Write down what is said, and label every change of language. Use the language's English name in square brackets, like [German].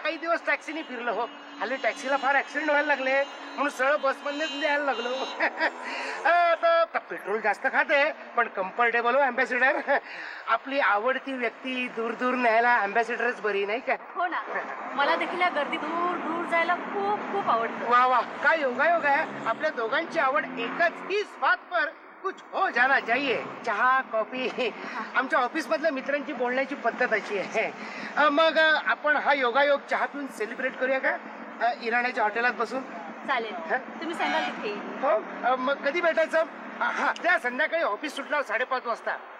[Marathi] काही दिवस टॅक्सीने फिरलो हो. हल्ली टॅक्सीला फार ऍक्सिडेंट व्हायला लागले म्हणून सरळ बसमधूनच द्यायला लागलो. आता पेट्रोल जास्त खाते पण कम्फर्टेबल हो अँबॅसिडर. आपली आवडती व्यक्ती दूर दूर न्यायला अँबॅसिडरच बरी नाही का? हो ना. मला देखील या गर्दी दूर दूर जायला खूप खूप आवडतं. वा वा काय योगायोग आहे. आपल्या दोघांची आवड एकच. [Hindi] इस बात पर कुछ हो जाना चाहिए. [Marathi] चहा कॉफी आमच्या ऑफिस मधल्या मित्रांची बोलण्याची पद्धत अशी आहे. मग आपण हा योगायोग चहा पिऊन सेलिब्रेट करूया का? इराण्याच्या हॉटेलात बसून. चालेल. तुम्ही सांगाल तिथे. हो मग कधी भेटायचं? हा त्या संध्याकाळी ऑफिस सुटल्यावर 5:30 वाजता.